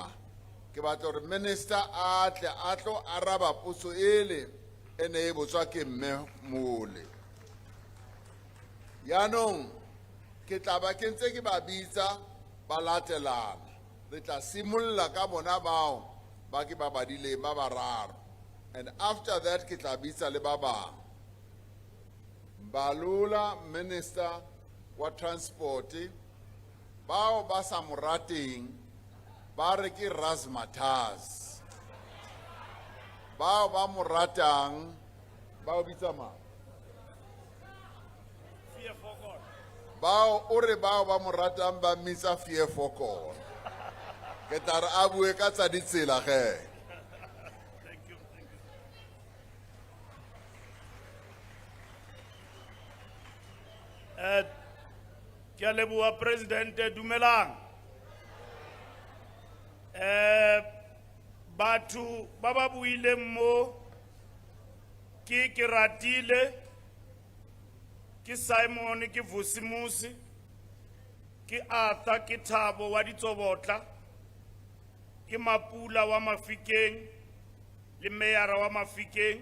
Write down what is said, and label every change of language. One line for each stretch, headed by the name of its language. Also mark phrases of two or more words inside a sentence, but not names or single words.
Tswana: Ke batla gore Minister a tle a tlo araba potso ele ene e botswa ke mme mole. Yaanong ke tla ba ke ntse ke ba bitsa ba latelana. Re tla simolla ka bona bao ba ke ba badileng ba bararo.
English: And after that
Tswana: ke tla bitsa le ba bang. Mbalula, Minister wa Transport, bao ba sa mo rateng ba re ke razzmatazz. Bao ba mo ratang ba o bitsa mang? Bao o re bao ba mo ratang ba mmitsa
English: fear for God.
Tswana: Ke tla re a bue ka tsa ditsela ge. Ke a leboha President, dumelang. Batho ba ba buileng mo ke Ratile, ke Simon, ke Vusimusi, ke Arthur, ke Thabo wa Ditsobotla, ke Mapula wa Mafikeng le Mayor wa Mafikeng.